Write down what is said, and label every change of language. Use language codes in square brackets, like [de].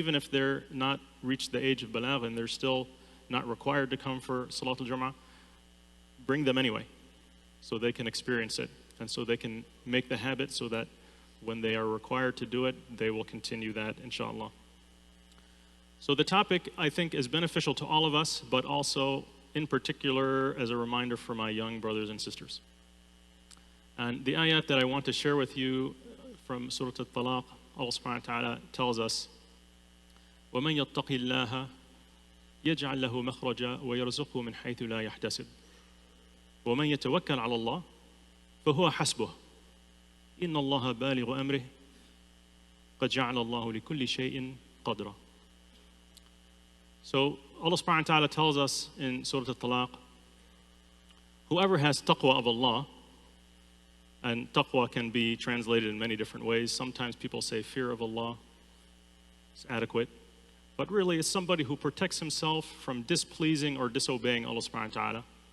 [en] Even if they're not reached the age of balagh and they're still not required to come for Salat al-Jum'ah, bring them anyway, so they can experience it, and so they can make the habit so that when they are required to do it, they will continue that, inshallah. So the topic, I think, is beneficial to all of us, but also in particular as a reminder for my young brothers and sisters. And the ayat that I want to share with you from Surah Al-Talaq, Allah subhanahu wa ta'ala tells us, [ar] وَمَنْ يَتَّقِ اللَّهَ يَجْعَلْ لَهُ مَخْرَجًا وَيَرْزُقْهُ مِنْ حَيْثُ لَا يَحْتَسِبُ وَمَنْ يَتَوَكَّلْ عَلَى اللَّهِ فَهُوَ حَسْبُهُ إِنَّ اللَّهَ بَالِغُ أَمْرِهِ قَدْ جَعَلَ اللَّهُ لِكُلِّ شَيْءٍ قَدْرًا. [en] So Allah subhanahu wa ta'ala tells us in Surah Al-Talaq, whoever has taqwa of Allah, and taqwa can be translated in many different ways. Sometimes people say fear of Allah is adequate, but really it's somebody who protects himself from displeasing or disobeying Allah subhanahu wa ta'ala.